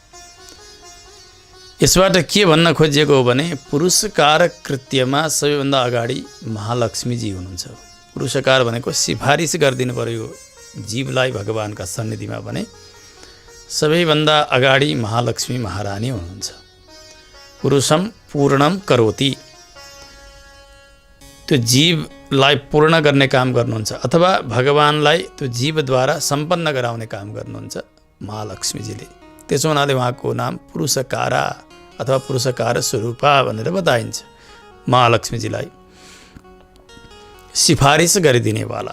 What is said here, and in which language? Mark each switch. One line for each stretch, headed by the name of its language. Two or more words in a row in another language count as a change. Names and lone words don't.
Nepali: यसबाट के भन्न खोजिएको हो भने पुरुषकार कृत्यमा सबैभन्दा अगाडि महालक्ष्मीजी हुनुहुन्छ। पुरुषकार भनेको सिफारिस गरिदिनु पर्यो जीवलाई भगवानका सन्निधिमा भने सबैभन्दा अगाडि महालक्ष्मी महारानी हुनुहुन्छ।
Sanskrit: पुरुषम पूर्णम करोति,
Nepali: त्यो जीवलाई पूर्ण गर्ने काम गर्नुहुन्छ अथवा भगवानलाई त्यो जीवद्वारा सम्पन्न गराउने काम गर्नुहुन्छ महालक्ष्मीजीले। त्यसो हुनाले उहाँको नाम पुरुषकारा अथवा पुरुषकार स्वरूपा भनेर बताइन्छ। महालक्ष्मीजीलाई सिफारिस गरिदिनेवाला।